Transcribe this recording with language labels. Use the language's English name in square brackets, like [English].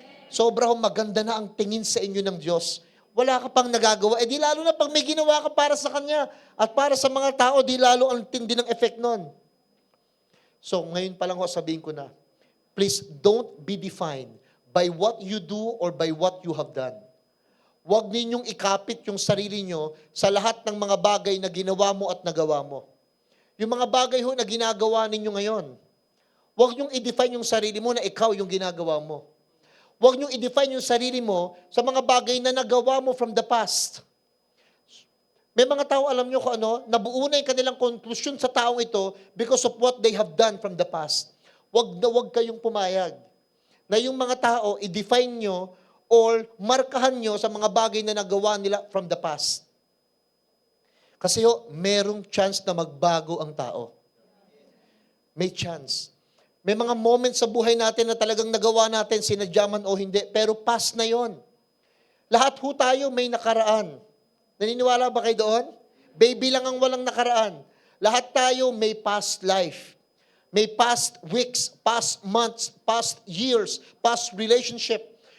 [Filipino] Sobrang maganda na ang tingin sa inyo ng Diyos. Wala ka pang nagagawa. Eh di lalo na pag may ginawa ka para sa Kanya at para sa mga tao, di lalo ang tindi ng effect nun. So ngayon pa lang sabihin ko na, [English] please don't be defined by what you do or by what you have done. [Filipino] Huwag ninyong ikapit yung sarili nyo sa lahat ng mga bagay na ginawa mo at nagawa mo. Yung mga bagay na ginagawa ninyo ngayon, huwag nyong i-define yung sarili mo na ikaw yung ginagawa mo. Huwag niyong i-define yung sarili mo sa mga bagay na nagawa mo [English] from the past. [Filipino] May mga tao, alam niyo kung ano, nabuo na yung kanilang konklusyon sa taong ito [English] because of what they have done from the past. [Filipino] Huwag na huwag kayong pumayag na yung mga tao, i-define nyo or markahan nyo sa mga bagay na nagawa nila [English] from the past. [Filipino] Kasi merong chance na magbago ang tao. May chance. May mga moments sa buhay natin na talagang nagawa natin, sinadya man o hindi, pero past na yon. Lahat ho tayo may nakaraan. Naniniwala ba kayo doon? Baby lang ang walang nakaraan. Lahat tayo may past life. May past weeks, past months, past years, past relationship.